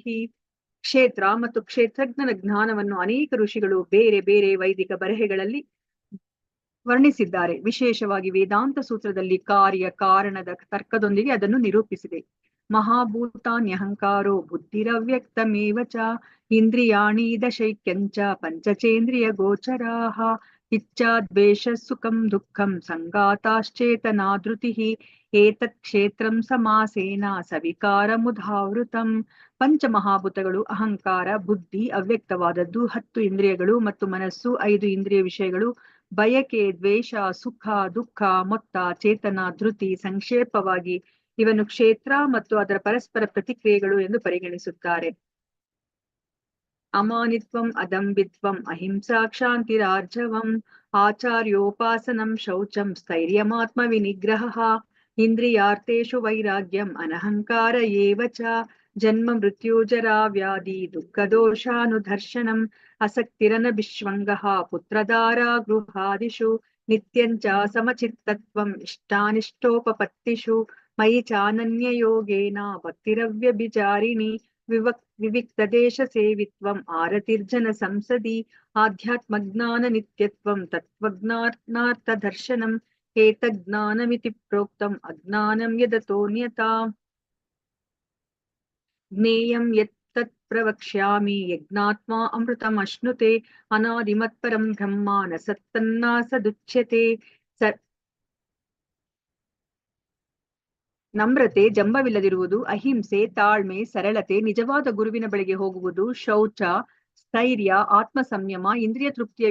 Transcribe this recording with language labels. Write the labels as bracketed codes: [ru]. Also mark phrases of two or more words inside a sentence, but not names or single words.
[kn] ಕ್ಷೇತ್ರ ಮತ್ತು ಕ್ಷೇತ್ರಜ್ಞನ ಜ್ಞಾನವನ್ನು ಅನೇಕ ಋಷಿಗಳು ಬೇರೆ ಬೇರೆ ವೈದಿಕ ಬರೆಹಗಳಲ್ಲಿ ವರ್ಣಿಸಿದ್ದಾರೆ. ವಿಶೇಷವಾಗಿ ವೇದಾಂತ ಸೂತ್ರದಲ್ಲಿ ಕಾರ್ಯ ಕಾರಣದ ತರ್ಕದೊಂದಿಗೆ ಅದನ್ನು ನಿರೂಪಿಸಿದೆ. [sa] ಮಹಾಭೂತಾನ್ಯಹಂಕಾರೋ ಬುದ್ಧಿರವ್ಯಕ್ತಮೇವ ಚ ಇಂದ್ರಿಯಾಣಿ ದಶೈಕ್ಯಂಚ ಪಂಚಚೇಂದ್ರಿಯ ಗೋಚರಾಃ ಇಚ್ಛಾ ದ್ವೇಷ ಸುಖಂ ದುಃಖಂ ಸಂಗಾತಾಶ್ಚೇತನಾ ಧೃತಿಃ ಏತತ್ ಕ್ಷೇತ್ರಂ ಸಮಾಸೇನ ಸವಿಕಾರಮುಧಾವೃತಂ. [kn] ಪಂಚಮಹಾಭೂತಗಳು ಅಹಂಕಾರ, ಬುದ್ಧಿ, ಅವ್ಯಕ್ತವಾದದ್ದು 10 ಇಂದ್ರಿಯಗಳು ಮತ್ತು ಮನಸ್ಸು 5 ಇಂದ್ರಿಯ ವಿಷಯಗಳು, ಬಯಕೆ, ದ್ವೇಷ, ಸುಖ, ದುಃಖ, ಮೊತ್ತ, ಚೇತನ, ಧೃತಿ. ಸಂಕ್ಷೇಪವಾಗಿ ಇವನ್ನು ಕ್ಷೇತ್ರ ಮತ್ತು ಅದರ ಪರಸ್ಪರ ಪ್ರತಿಕ್ರಿಯೆಗಳು ಎಂದು ಪರಿಗಣಿಸುತ್ತಾರೆ. [sa] ಅಮಾನಿತ್ವಂ, ಅದಂಬಿತ್ವಂ, ಅಹಿಂಸಾ, ಕ್ಷಾಂತಿರಾರ್ಜವಂ, ಆಚಾರ್ಯೋಪಾಸನಂ, ಶೌಚಂ, ಸ್ಥೈರ್ಯಮಾತ್ಮ ವಿನಿಗ್ರಹ, ಇಂದ್ರಿಯಾರ್ಥೇಷು ವೈರಾಗ್ಯಂ, ಅನಹಂಕಾರ ಏವ ಚ, ಜನ್ಮ ಮೃತ್ಯುಜರಾ ವ್ಯಾಧಿ ದುಃಖದೋಷಾನುದರ್ಶನಂ, ಅಸಕ್ತಿರನಭಿಷ್ವಂಗಃ, ಪುತ್ರದಾರಾ ಗೃಹಾದಿಷು, ನಿತ್ಯಂಚ ಸಮಚಿತ್ತತ್ವಂ, ಇಷ್ಟಾನಿಷ್ಟೋಪಪತ್ತಿಷು, ಮಯಿ ಚಾನನ್ಯಯೋಗೇನ ಭಕ್ತಿರವ್ಯಭಿಚಾರಿಣಿ, ವಿವಿಕ್ತದೇಶ ಸೇವಿತ್ವಂ, ಆರತಿರ್ಜನ ಸಂಸದಿ, ಆಧ್ಯಾತ್ಮಜ್ಞಾನ ನಿತ್ಯತ್ವಂ, ತತ್ವಜ್ಞಾನಾರ್ಥ ದರ್ಶನಂ, ಏತಜ್ಞಾನಮಿತಿ ಪ್ರೋಕ್ತಂ ಅಜ್ಞಾನಂ ಯದತೋನ್ಯತಾ. ಜ್ಞೇಯಂ ಯತ್ತತ್ ಪ್ರವಕ್ಷ್ಯಾಮಿ ಯಜ್ಞಾತ್ಮಾ ಅಮೃತಮಶ್ನುತೆ ಅನಾದಿಮತ್ಪರಂ ಬ್ರಹ್ಮ ನ ಸತ್ತನ್ನಾ ಸದುಚ್ಯತೆ. [kn] ನಮ್ರತೆ, ಜಂಬವಿಲ್ಲದಿರುವುದು, ಅಹಿಂಸೆ, ತಾಳ್ಮೆ, ಸರಳತೆ, ನಿಜವಾದ ಗುರುವಿನ ಬಳಿಗೆ ಹೋಗುವುದು, ಶೌಚ, ಸ್ಥೈರ್ಯ, ಆತ್ಮ ಸಂಯಮ, ಇಂದ್ರಿಯ ತೃಪ್ತಿಯ